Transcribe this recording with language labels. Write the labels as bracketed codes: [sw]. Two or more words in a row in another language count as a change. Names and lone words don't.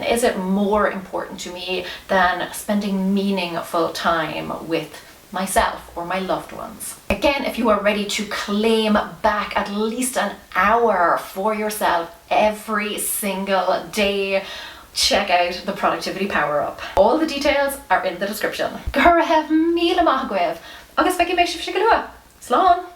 [en] Is it more important to me than spending meaningful time with myself or my loved ones? Again, if you are ready to claim back at least an hour for yourself every single day, check out the Productivity Power Up. All the details are in the description. [ga] Go raibh míle maith agaibh, agus feicim méid sibh go luath. Slán!